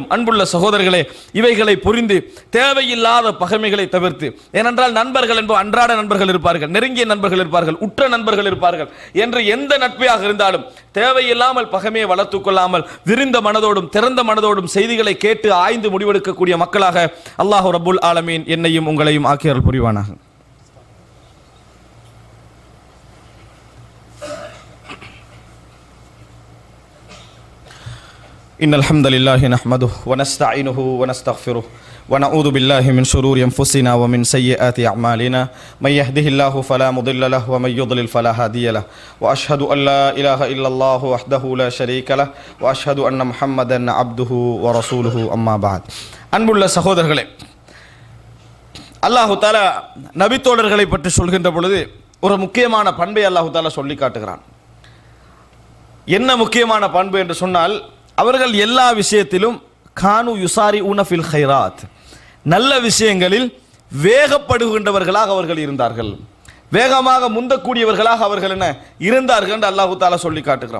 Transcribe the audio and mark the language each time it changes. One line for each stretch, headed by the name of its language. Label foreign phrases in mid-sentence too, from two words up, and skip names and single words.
Tamil: அன்புள்ள சகோதரர்களே, இவைகளை புரிந்து தேவையில்லாத பகைமைகளை தவிர்த்து, ஏனென்றால் நண்பர்கள் என்பது அன்றாட நண்பர்கள் இருப்பார்கள், நெருங்கிய நண்பர்கள் இருப்பார்கள், உற்ற நண்பர்கள் இருப்பார்கள் என்று எந்த நட்பையாக இருந்தாலும் தேவையில்லாமல் பகைமையை வளர்த்துக் கொள்ளாமல் விரிந்த மனதோடும் திறந்த மனதோடும் செய்திகளை கேட்டு ஆய்ந்து முடிவெடுக்கக்கூடிய மக்களாக
Arabic: الله رب العالمين
Tamil: என்னையும் உங்களையும் ஆக்கியருள் புரிவானாக.
Arabic: إن الحمد لله نحمده ونستعينه ونستغفره ونعوذ بالله من شرور أنفسنا ومن سيئات أعمالنا من يهده الله فلا مضل له ومن يضلل فلا هادي له وأشهد أن لا إله إلا الله وحده لا شريك له وأشهد أن محمدا عبده ورسوله أما بعد.
Tamil: அன்புள்ள சகோதரர்களே,
Arabic: الله تعالى
Tamil: நபித்தோழர்களை பற்றி சொல்கின்ற பொழுது ஒரு முக்கியமான பண்பை
Arabic: الله تعالى
Tamil: சொல்லி காட்டுகிறான். என்ன முக்கியமான பண்பு என்று சொன்னால், அவர்கள் எல்லா விஷயத்திலும்
Arabic: كانوا يسارعون في الخيرات,
Tamil: நல்ல விஷயங்களில் வேகப்படுகின்றவர்களாக அவர்கள் இருந்தார்கள், வேகமாக முந்தக்கூடியவர்களாக அவர்கள் என்ன இருந்தார்கள் என்று
Arabic: الله تعالى
Tamil: சொல்லி காட்டுகிறான்.